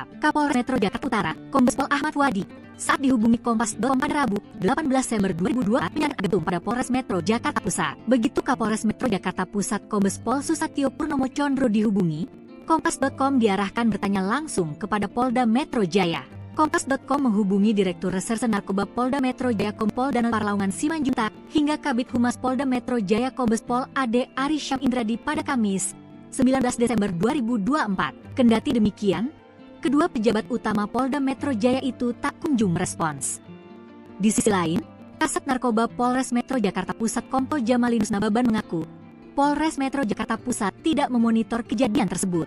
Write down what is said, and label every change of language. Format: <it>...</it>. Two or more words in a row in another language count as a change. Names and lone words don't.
<id>Kapolres Metro Jakarta Utara, Kombes Pol Ahmad Wadi, saat dihubungi Kompas.com pada Rabu, 18 Desember 2002, menyatakan gedung pada Polres Metro Jakarta Pusat. Begitu Kapolres Metro Jakarta Pusat Kombes Pol Susatyo Purnomo Condro dihubungi, Kompas.com diarahkan bertanya langsung kepada Polda Metro Jaya. Kompas.com menghubungi Direktur Reserse Narkoba Polda Metro Jaya Kompol Danal Parlaungan Simanjuntak hingga Kabid Humas Polda Metro Jaya Kombes Pol Ade Arisyam Indradi pada Kamis, 19 Desember 2024. Kendati demikian, kedua pejabat utama Polda Metro Jaya itu tak kunjung merespons. Di sisi lain, Kasat Narkoba Polres Metro Jakarta Pusat Kompol Jamalinus Nababan mengaku, Polres Metro Jakarta Pusat tidak memonitor kejadian tersebut.</id>